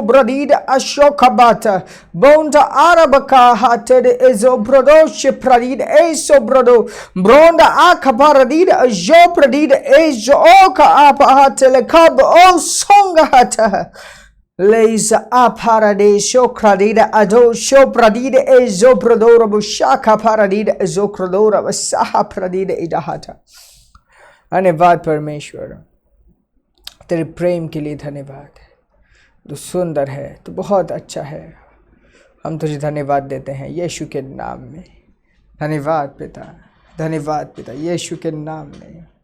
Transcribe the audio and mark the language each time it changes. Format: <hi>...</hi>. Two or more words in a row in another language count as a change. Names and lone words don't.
<hi>bradida ashokabata bonda arabaka hated ezobrodoshe pradida esobrado bronda akaparadida ajopradida ejoka apahatele kab o songahata Leisa a paradisho cradida ado sho pradida ezo prodora bushaka paradida ezo crodora vasaha pradida idahata। धन्यवाद परमेश्वर तेरे प्रेम के लिए। धन्यवाद, तू सुंदर है, तू बहुत अच्छा है। हम तुझे धन्यवाद देते हैं यीशु के नाम में। धन्यवाद पिता, धन्यवाद पिता यीशु के नाम में।</hi>